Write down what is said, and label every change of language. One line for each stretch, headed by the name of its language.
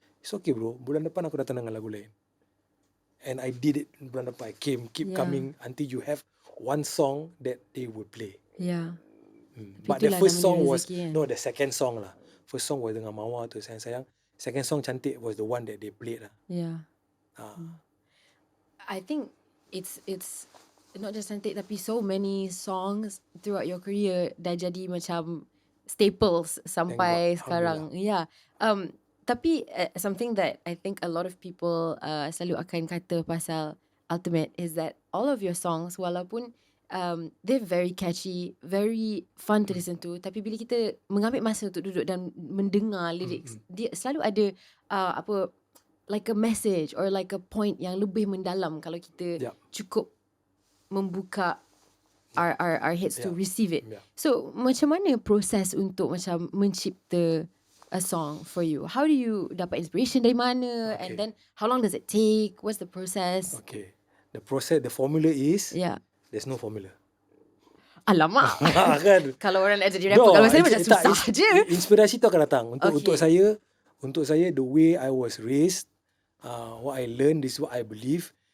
English: It's okay bro,
Malay: bulan depan aku datang dengan lagu lain.
English: And I did it
Malay: bulan depan.
English: I keep coming until you have one song that they would play. Yeah. But the first song was, the second song lah. First song was
Malay: dengan Mawar tu, sayang-sayang.
English: Second song Cantik was the one that they played lah. Yeah. I think it's not just Cantik,
Malay: tapi
English: so many songs throughout your career
Malay: dah jadi macam
English: staples
Malay: sampai sekarang.
English: Yeah.
Malay: Tapi
English: something that I think a lot of people
Malay: selalu akan kata pasal
English: Altimet is that all of your songs,
Malay: walaupun
English: they're very catchy, very fun to listen to,
Malay: tapi bila kita mengambil masa untuk duduk dan mendengar
English: lyrics,
Malay: dia selalu ada
English: like a message or like a point
Malay: yang lebih mendalam kalau kita cukup membuka
English: our heads to receive it.
Malay: So macam mana proses untuk macam mencipta
English: a song for you? How do you
Malay: dapat
English: inspiration
Malay: dari mana?
English: And then how long does it take? What's the process? Okay. The formula is there's no formula.
Malay: Alamak. Kan? Kalau orang nak jadi rapper, kalau saya macam susah je. Inspirasi tu akan datang. Untuk saya,
English: the way I was raised, what I learned, this is what I believe.